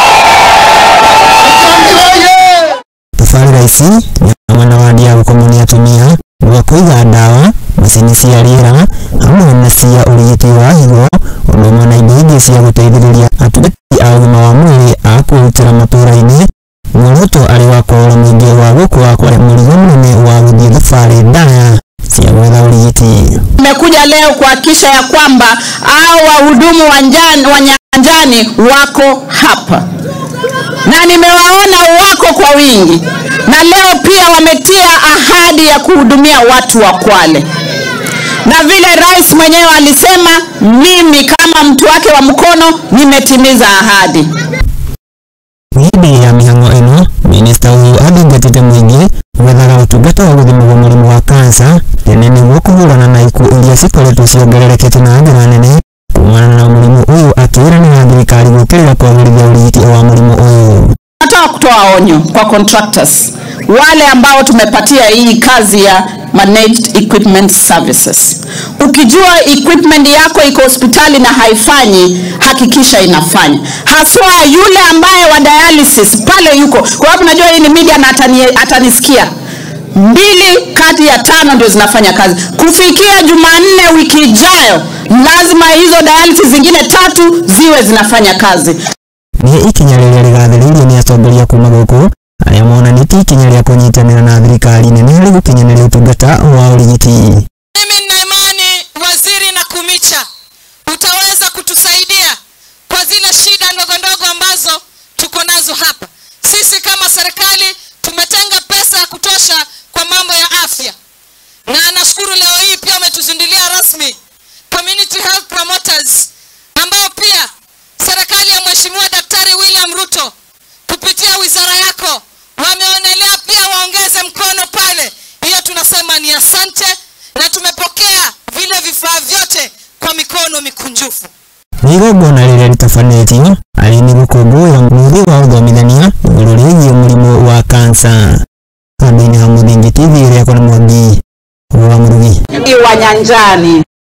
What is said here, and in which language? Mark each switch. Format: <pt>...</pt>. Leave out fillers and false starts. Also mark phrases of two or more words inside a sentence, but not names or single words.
<ki>Tabarĩra ici nĩ hamwe na wadi ya gũkomonia atumia, gwa kũiga ndawa, macini cia rĩera hamwe na cia ũrigiti wa higo, ũndũ ũmwe na indo ingĩ cia gũteithĩrĩria atungati a ũgima wa mwĩrĩ a kwĩrutĩra matũũra-inĩ. Muoroto arĩ wa kũrora mũingĩ wa gũkua kwa mũrigo mũnene wa gũthiĩ thabarĩ ndaya cia gwetha ũrigiti.</ki> <sw>Nimekuja leo kuhakikisha ya kwamba hao wahudumu wa nyanjani wako hapa na nimewaona wako kwa wingi, na leo pia wametia ahadi ya kuhudumia watu wa Kwale, na vile rais mwenyewe alisema, mimi kama mtu wake wa mkono nimetimiza ahadi.</sw> <ki>Hĩndĩ ya mĩhang'o ĩno, minista ũyũ athingatĩte mũingĩ gwethaga ũtungata wa gũthimwo mũrimũ wa kansa tene nĩguo kũhũrana na ikuũ iria cikoretwo ciongererekete na njĩra nene kumana na mũrimũ ũyũ, akĩĩranĩra thirikari gũkĩrĩra kwagĩrithia ũrigiti wa mũrimũ ũyũ.</ki> <sw>Nataka kutoa onyo kwa contractors wale ambao tumepatia hii kazi ya</sw> <en>managed equipment services.</en> <sw>Ukijua equipment yako iko hospitali na haifanyi, hakikisha inafanya. Haswa yule ambaye wa dialysis pale yuko. Kwa sababu najua hii ni media na atanisikia. 2 kati ya 5 ndio zinafanya kazi. Kufikia Jumanne wiki ijayo, lazima hizo dialysis zingine 3 ziwe zinafanya kazi.</sw> <ki>Nĩ ikinya rĩrĩa rĩgathĩrĩirio nĩ atongoria kuma gũkũ arĩa monanĩtie ikinya rĩa kũnyitanĩra na thirikari nene harĩ gũkinyanĩria ũtungata wa ũrigiti.</ki> <sw>Mimi nina imani Waziri Nakumicha utaweza kutusaidia kwa zile shida ndogo ndogo ambazo tuko nazo hapa. Sisi kama serikali tumetenga pesa ya kutosha kwa mambo ya afya, na nashukuru leo hii pia umetuzindulia rasmi</sw> <en>community health promoters</en> <sw>ambao pia serikali ya Mheshimiwa Daktari William Ruto kupitia wizara yako wameonelea pia waongeze mkono pale. Hiyo tunasema ni asante, na tumepokea vile vifaa vyote kwa mikono mikunjufu.</sw> <ki>Igongona rĩrĩa rĩtabanĩtio arĩ nĩ gũkũngũĩra mweri wa ũthomithania igũrũ rĩgiĩ mũrimũ wa kansa. Handũ-inĩ ha Mũthingi TV rĩakwa nĩ Mwangi wa Mũrugi wa nyanjani.</ki>